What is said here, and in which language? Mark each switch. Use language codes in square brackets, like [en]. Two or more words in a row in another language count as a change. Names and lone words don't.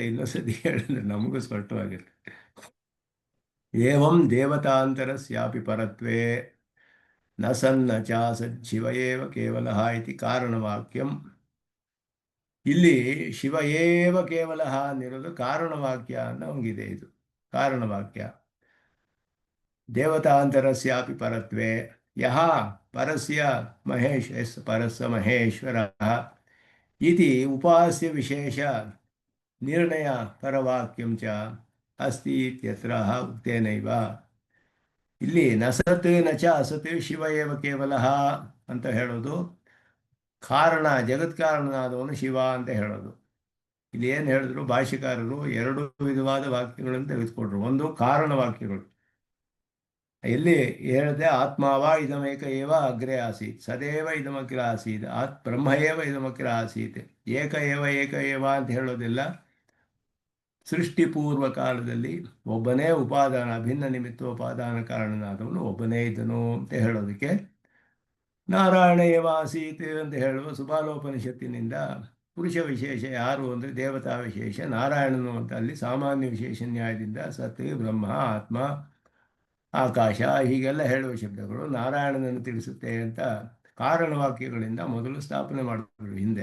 [kn] ಇನ್ನೊಂದ್ಸತಿ ಹೇಳಿದ್ರೆ ನಮಗೂ ಸ್ಪಷ್ಟವಾಗಿರುತ್ತೆ. [sa] ಏವಂ ದೇವತಾಂತರಸ್ಯಾಪಿ ಪರತ್ವೇ ನ ಸನ್ನ ಚ ಸಜ್ಜಿವ ಏವ ಕೇವಲ ಇತಿ ಕಾರಣವಾಕ್ಯಂ. [kn] ಇಲ್ಲಿ [sa] ಶಿವ ಏವ ಕೇವಲ [kn] ಅನ್ನಿರೋದು ಕಾರಣವಾಕ್ಯ ಅನ್ನೋಂಗಿದೆ. ಇದು ಕಾರಣವಾಕ್ಯ. [sa] ದೇವತಾಂತರಸ್ಯಾಪಿ ಪರತ್ವೇ ಯಹ ಪರಸ್ಯ ಪರಸ್ಯ ಮಹೇಶ್ವರಃ ಇತಿ ಉಪಾಸ್ಯ ವಿಶೇಷ ನಿರ್ಣಯ ಪರವಾಕ್ಯಂ ಚ ಅಸ್ತಿ ಇತ್ಯತ್ರ ಉಕ್ತೇನೈವ. [kn] ಇಲ್ಲಿ [sa] ನ ಸತ್ ನ ಚ ಅಸತ್ ಶಿವ ಏವ ಕೇವಲ [kn] ಅಂತ ಹೇಳೋದು ಕಾರಣ, ಜಗತ್ಕಾರಣನಾದವನು ಶಿವ ಅಂತ ಹೇಳೋದು. ಇಲ್ಲಿ ಏನು ಹೇಳಿದ್ರು ಭಾಷ್ಯಕಾರರು, ಎರಡು ವಿಧವಾದ ವಾಕ್ಯಗಳನ್ನು ತೆಗೆದುಕೊಂಡ್ರು. ಒಂದು ಕಾರಣ ವಾಕ್ಯಗಳು. ಇಲ್ಲಿ ಹೇಳಿದೆ [sa] ಆತ್ಮಾವ ಇದಮೇಕ ಏವ ಅಗ್ರೆ ಆಸೀತ್, ಸದೇವ ಇದಮಕಿರ ಆಸೀತ್, ಬ್ರಹ್ಮ ಏವ ಇದಮಕಿರ ಆಸೀತ್. ಏಕ ಏವ [kn] ಅಂತ ಹೇಳೋದಿಲ್ಲ. ಸೃಷ್ಟಿ ಪೂರ್ವ ಕಾಲದಲ್ಲಿ ಒಬ್ಬನೇ ಉಪಾದಾನ, ಭಿನ್ನ ನಿಮಿತ್ತೋಪಾದಾನ ಕಾರಣನಾದವನು ಒಬ್ಬನೇ ಇದ್ದನು ಅಂತ ಹೇಳೋದಕ್ಕೆ [sa] ನಾರಾಯಣ ಏವ ಆಸೀತ್ [kn] ಅಂತ ಹೇಳುವ ಸುಬಾಲೋಪನಿಷತ್ತಿನಿಂದ ಪುರುಷ ವಿಶೇಷ ಯಾರು ಅಂದರೆ ದೇವತಾ ವಿಶೇಷ ನಾರಾಯಣನು ಅಂತ ಅಲ್ಲಿ ಸಾಮಾನ್ಯ ವಿಶೇಷ ನ್ಯಾಯದಿಂದ ಸತ್, ಬ್ರಹ್ಮ, ಆತ್ಮ, ಆಕಾಶ ಹೀಗೆಲ್ಲ ಹೇಳುವ ಶಬ್ದಗಳು ನಾರಾಯಣನನ್ನು ತಿಳಿಸುತ್ತೆ ಅಂತ ಕಾರಣವಾಕ್ಯಗಳಿಂದ ಮೊದಲು ಸ್ಥಾಪನೆ ಮಾಡಿದ್ರು ಹಿಂದೆ.